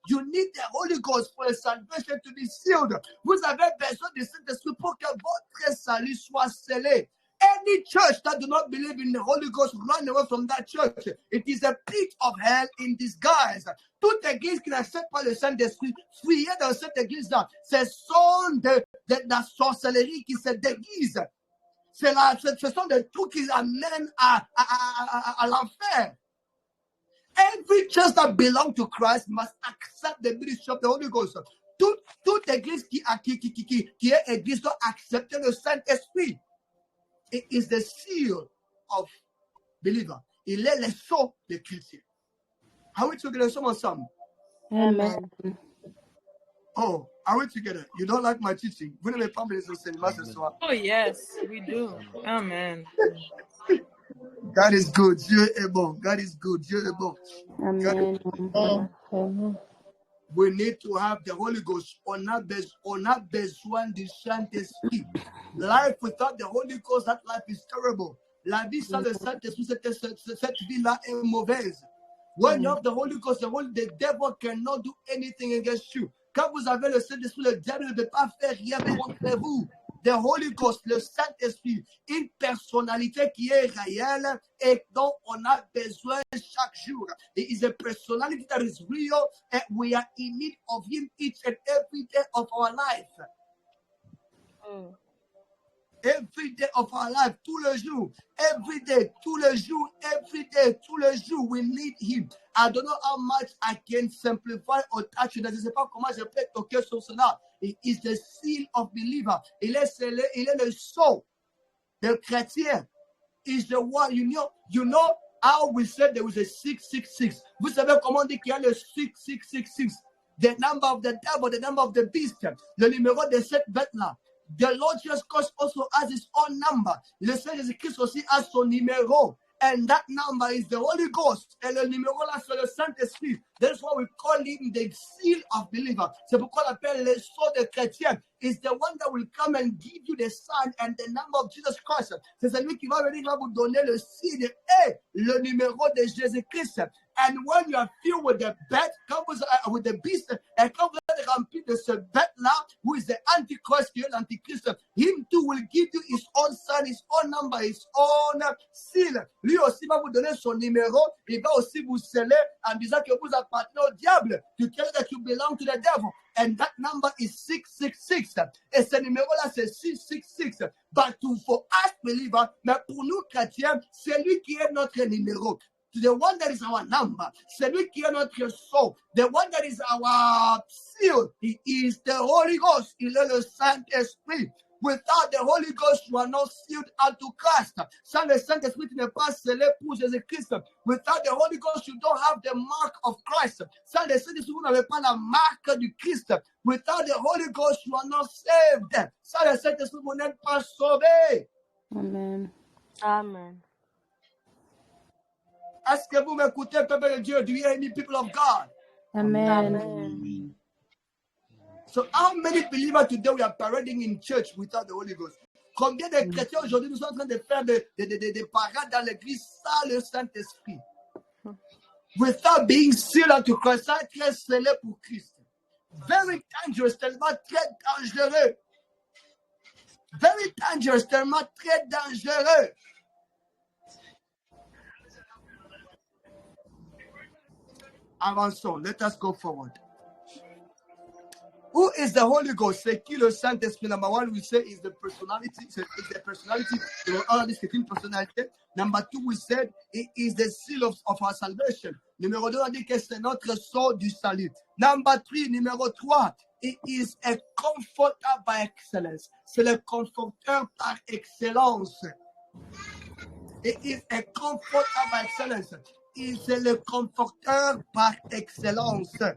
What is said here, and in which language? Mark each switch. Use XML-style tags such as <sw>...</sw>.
<en>You need the Holy Ghost for your salvation to be sealed.</en> <fr>Vous avez besoin du Saint-Esprit pour que votre salut soit scellé.</fr> <en>Any church that do not believe in the Holy Ghost, run away from that church. It is a pit of hell in disguise.</en> <fr>Toute église qui n'accepte pas le Saint-Esprit, fuyez dans cette église-là. Ce sont de la sorcellerie qui se déguise. Ce sont des trucs qui amènent à l'enfer.</fr> <en>Every church that belongs to Christ must accept the ministry of the Holy Ghost.</en> <fr>Toute église qui est église doit accepter le Saint-Esprit.</fr> <en>It is the seal of believer.</en> <fr>Il est le sceau des chrétiens.</fr> <en>Are we together?</en> <fr>Ensemble?</fr> <en>Amen. Oh, are we together? You don't like my teaching?</en> <fr>Vous n'aimez pas mes enseignements ce soir?</fr> <en>Oh, yes, we do. Amen. God is good.</en> <fr>Dieu est bon.</fr> <en>God is good. Dieu est bon. Amen. we need to have the Holy Ghost.</en> <fr>On a besoin du Saint-Esprit.</fr> <en>Life without the Holy Ghost, that life is terrible.</en> <fr>La vie sans le Saint-Esprit, cette vie-là est mauvaise.</fr> <en>When you have the Holy Ghost, the devil cannot do anything against you.</en> <fr>Quand vous avez le Saint-Esprit, le diable ne peut pas faire rien contre vous.</fr> <en>The Holy Ghost,</en> <fr>le Saint-Esprit, une personnalité qui est réelle et dont on a besoin chaque jour.</fr> <en>It is a personality that is real and we are in need of him each and every day of our life. Every day of our life,</en> <fr>tout le jour,</fr> <en>every day, tout le jour, every day, tout le jour, we need him. I don't know how much I can simplify or touch it.</en> <fr>Je ne sais pas comment je peux toquer sur cela.</fr> <en>It is the seal of believer.</en> <fr>Il est le sceau de chrétien.</fr> <en>Is the one, you know how we said there was a 666.</en> <fr>Vous savez comment on dit qu'il y a le 6666.</fr> <en>The number of the devil, the number of the beast.</en> <fr>Le numéro de cette bête-là.</fr> <en>The Lord Jesus Christ also has his own number.</en> <fr>Le Seigneur Jésus-Christ aussi a son numéro.</fr> <en>And that number is the Holy Ghost.</en> <fr>Et le numéro là, c'est le Saint-Esprit.</fr> <en>That's why we call him the seal of believer.</en> <fr>C'est pourquoi on l'appelle le sceau de chrétien.</fr> <en>It's the one that will come and give you the sign and the number of Jesus Christ.</en> <fr>C'est celui qui va venir, va vous donner le signe et le numéro de Jésus-Christ.</fr> <en>And when you are filled with the bet, with the beast, and</en> <fr>quand vous êtes rempli de ce bête-là,</fr> <en>who is the Antichrist,</en> <fr>qui est l'Antichrist,</fr> <en>him too will give you his own sign, his own number, his own seal.</en> <fr>Lui aussi va vous donner son numéro, il va aussi vous sceller en disant que vous appartenez au diable,</fr> <en>to tell you that you belong to the devil. And that number is 666.</en> <fr>Et ce numéro-là, c'est 666.</fr> <en>But for us believers,</en> <fr>mais pour nous chrétiens, c'est lui qui est notre numéro.</fr> <en>The one that is our number,</en> <fr>celui qui est notre sceau,</fr> <en>the one that is our seal, he is the Holy Ghost,</en> <fr>il est le Saint-Esprit.</fr> <en>Without the Holy Ghost, you are not sealed unto Christ.</en> <fr>Sans le Saint-Esprit, tu n'es pas scellé pour Jésus-Christ.</fr> <en>Without the Holy Ghost, you don't have the mark of Christ.</en> <fr>Sans le Saint-Esprit, vous n'avez pas la marque du Christ.</fr> <en>Without the Holy Ghost, you are not saved.</en> <fr>Sans le Saint-Esprit, vous n'êtes pas sauvés.</fr> <en>Amen. Amen.</en> <fr>Est-ce que vous m'écoutez, peuple de Dieu?</fr> <en>Do you hear me, people of God? Amen. Amen. So how many believers today we are parading in church without the Holy Ghost?</en> <fr>Combien de chrétiens aujourd'hui nous sommes en train de faire des parades dans l'église sans le Saint-Esprit?</fr> <en>Without being sealed unto Christ,</en> <fr>sans être scellé pour Christ.</fr> <en>Very dangerous,</en> <fr>tellement très dangereux.</fr> <en>Very dangerous, tellement très dangereux.</en> <fr>Avançons,</fr> <en>let us go forward. Who is the Holy Ghost?</en> <fr>C'est qui le Saint-Esprit?</fr> <en>Number one, we say is the personality. It's the personality.</en> <fr>C'est une personnalité.</fr> <en>Number two, we said it is the seal of our salvation.</en> <fr>Numéro 2, on dit que c'est notre sceau du salut.</fr> <en>Number 3,</en> <fr>numéro 3,</fr> <en>it is a comforter by excellence.</en> <fr>C'est le conforteur par excellence.</fr> <en>It is a comforter by excellence.</en> <fr>C'est le conforteur par excellence.</fr>